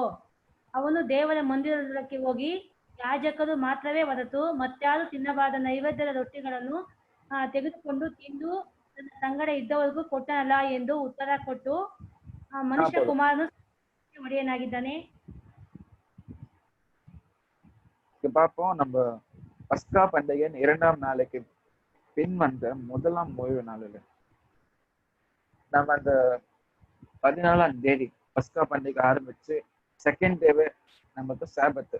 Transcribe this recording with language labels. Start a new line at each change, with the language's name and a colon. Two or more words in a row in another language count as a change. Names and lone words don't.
Kannada: ಅವನು ದೇವರ ಮಂದಿರದೊಳಕ್ಕೆ ಹೋಗಿ ಯಾಜಕರು ಮಾತ್ರವೇ ಹೊರತು ಮತ್ತಾರು ತಿನ್ನಬಾರದ ನೈವೇದ್ಯದ ರೊಟ್ಟಿಗಳನ್ನು ತೆಗೆದುಕೊಂಡು ತಿಂದು ತನ್ನ ಸಂಗಡ ಇದ್ದವರಿಗೂ ಕೊಟ್ಟನಲ್ಲ ಎಂದು ಉತ್ತರ ಕೊಟ್ಟು, ಮನುಷ್ಯ ಕುಮಾರನು ಒಡೆಯನಾಗಿದ್ದಾನೆ.
Tamil: பார்ப்போம், நம்ம பஸ்கா பண்டிகையின் 2ஆம் நாளைக்கு பின் வந்த முதலாம் ஓய்வு நாளில் நம்ம அந்த 14ஆம் தேதி பஸ்கா பண்டிகை ஆரம்பிச்சு
English: second day
Tamil: நமக்கு சாபத்து.